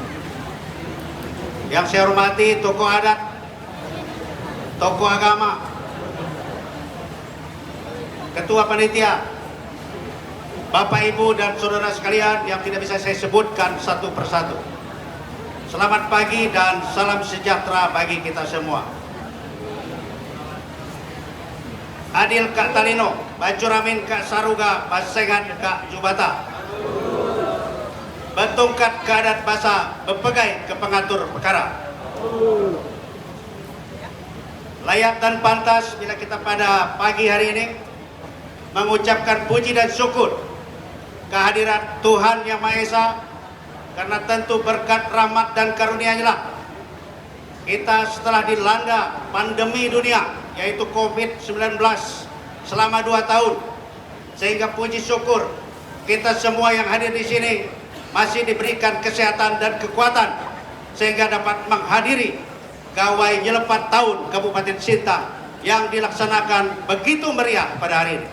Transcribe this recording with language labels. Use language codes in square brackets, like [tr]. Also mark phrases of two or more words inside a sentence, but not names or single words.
[id] Yang saya hormati tokoh adat, tokoh agama, Ketua Panitia, Bapak Ibu dan Saudara sekalian yang tidak bisa saya sebutkan satu persatu. Selamat pagi dan salam sejahtera bagi kita semua. [knx] Adil Kak Talino, Bacuramin Kak Saruga, Basengan Kak Jubata. [iba] Betungkat Kadat Basa, Bepegai ke pengatur perkara. [id] Layak dan pantas bila kita pada pagi hari ini mengucapkan puji dan syukur kehadiran Tuhan Yang Maha Esa, karena tentu berkat rahmat dan karunia-Nya lah kita setelah dilanda pandemi dunia yaitu COVID-19 selama 2 tahun, sehingga puji syukur kita semua yang hadir di sini masih diberikan kesehatan dan kekuatan sehingga dapat menghadiri gawai nyelepat tahun Kabupaten Sintang yang dilaksanakan begitu meriah pada hari ini.